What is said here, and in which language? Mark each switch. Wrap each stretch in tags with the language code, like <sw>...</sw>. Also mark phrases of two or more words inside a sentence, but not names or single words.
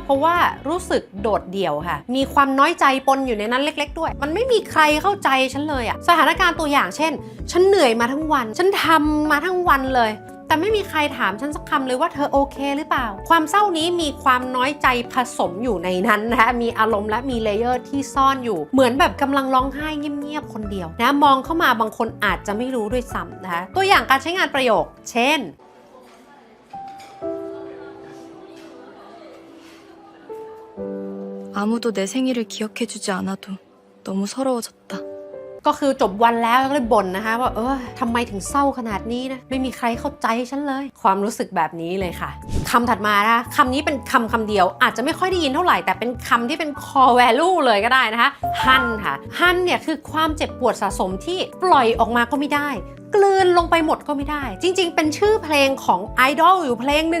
<th>เพราะว่ารู้สึกโดดเดี่ยวค่ะมีความน้อยใจปนอยู่ในนั้นเล็กๆด้วยมันไม่มีใครเข้าใจฉันเลยอะสถานการณ์ตัวอย่างเช่นฉันเหนื่อยมาทั้งวันฉันทำมาทั้งวันเลยแต่ไม่มีใครถามฉันสักคำเลยว่าเธอโอเคหรือเปล่าความเศร้านี้มีความน้อยใจผสมอยู่ในนั้นนะคะมีอารมณ์และมีเลเยอร์ที่ซ่อนอยู่เหมือนแบบกำลังร้องไห้เงียบๆคนเดียวนะมองเข้ามาบางคนอาจจะไม่รู้ด้วยซ้ำนะคะตัวอย่างการใช้งานประโยคเช่น</th> <ko>아무도 내 생일을 기억해주지 않아도 너무 서러워졌다.</ko> <th>ก็คือจบวันแล้วก็เลยบ่นนะคะว่าทำไมถึงเศร้าขนาดนี้นะไม่มีใครเข้าใจฉันเลยความรู้สึกแบบนี้เลยค่ะคำถัดมานะคะคำนี้เป็นคำเดียวอาจจะไม่ค่อยได้ยินเท่าไหร่แต่เป็นคำที่เป็น</th> <en>core value</en> <th>เลยก็ได้นะคะฮัน ค่ะฮันเนี่ยคือความเจ็บปวดสะสมที่ปล่อยออกมาก็ไม่ได้กลืนลงไปหมดก็ไม่ได้จริงๆเป็นชื่อเพลงของไอดอลอยู่เพลงหนึ่ง</th>